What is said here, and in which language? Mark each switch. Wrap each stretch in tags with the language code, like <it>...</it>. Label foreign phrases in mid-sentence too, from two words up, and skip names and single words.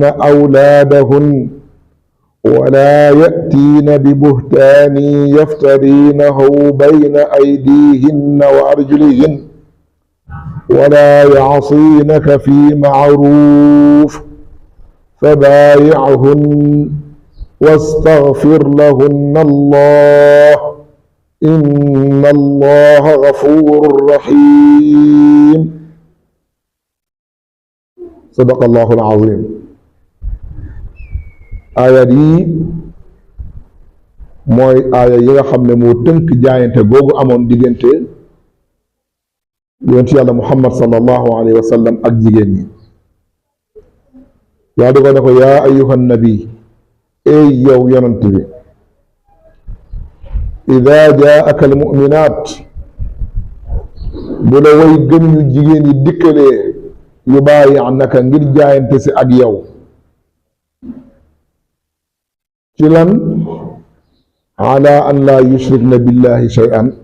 <ar>أولادهن ولا يأتين ببهتان يفترينه بين أيديهن وأرجلهن ولا يعصينك في معروف فبايعهن واستغفر لهن الله إن الله غفور رحيم. صدق الله العظيم.</ar> <wo>aayat yi mooy aaya yi nga xam ne moo tënk jaayante googu amoon diggante yonent yàlla muhammad</wo> <ar>صلى الله عليه وسلم</ar> <wo>ak jigéen ñi. yaa di ko ne ko</wo> <ar>يا أيها النبي</ar> <wo>ey yow yonant bi</wo> <ar>إذا جاءك المؤمنات</ar> <wo>bu la way gëm ñu jigéen yi dikkalee yu baayi'naka ngir jaayante si ak yow ci lan</wo> <ar>على أن لا يشركن بالله شيئا</ar>